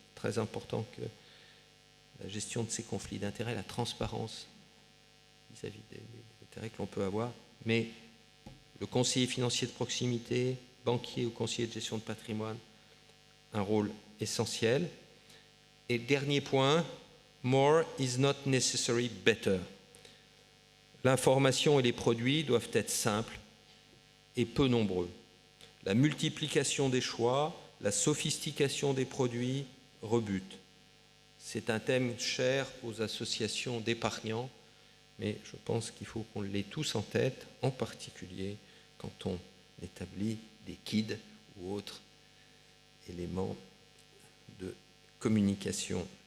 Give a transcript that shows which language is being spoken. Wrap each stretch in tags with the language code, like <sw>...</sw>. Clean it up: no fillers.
<fr>Très important que la gestion de ces conflits d'intérêts, la transparence vis-à-vis des intérêts que l'on peut avoir, mais le conseiller financier de proximité, banquier ou conseiller de gestion de patrimoine, un rôle essentiel. Et dernier point,</fr> <en>more is not necessarily better.</en> <fr>L'information et les produits doivent être simples et peu nombreux. La multiplication des choix, la sophistication des produits rebutent. C'est un thème cher aux associations d'épargnants, mais je pense qu'il faut qu'on l'ait tous en tête, en particulier quand on établit des KID ou autres éléments de communication.</fr>